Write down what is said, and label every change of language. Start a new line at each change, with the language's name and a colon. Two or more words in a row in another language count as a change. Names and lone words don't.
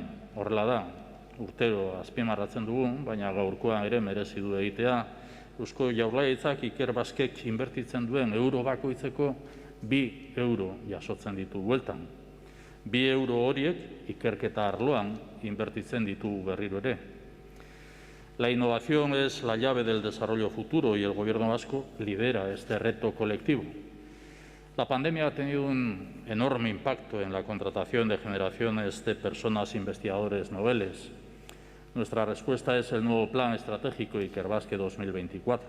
Basque: Horrela da, urtero azpimarratzen dugu, baina gaurkoan ere merezi du egitea. Eusko Jaurlaritzak Ikerbasquek inbertitzen duen euro bakoitzeko 2 euro jasotzen ditu bueltan. 2 euro horiek ikerketa arloan inbertitzen ditugu berriro ere.
Spanish: La innovación es la llave del desarrollo futuro y el Gobierno vasco lidera este reto colectivo. La pandemia ha tenido un enorme impacto en la contratación de generaciones de personas investigadores noveles. Nuestra respuesta es el nuevo Plan Estratégico Ikerbasque 2024.